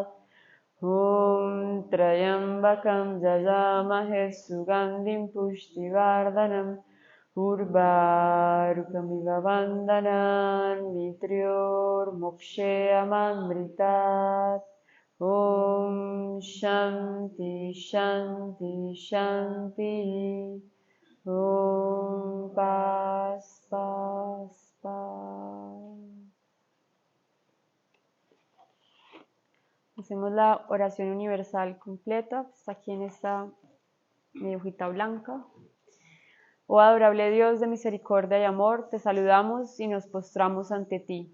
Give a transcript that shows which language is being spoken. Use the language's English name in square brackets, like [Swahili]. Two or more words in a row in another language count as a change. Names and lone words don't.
[Sanskrit] Om Trayambakam jajamahe sugandhim pushtivardhanam urvarukamiva vandhanam nitriyor mokshayamamritat. Om Shanti Shanti Shanti. [Spanish] Om Paz Paz Paz. Hacemos la oración universal completa. Está aquí en esta mi hojita blanca. Oh adorable Dios de misericordia y amor, te saludamos y nos postramos ante ti.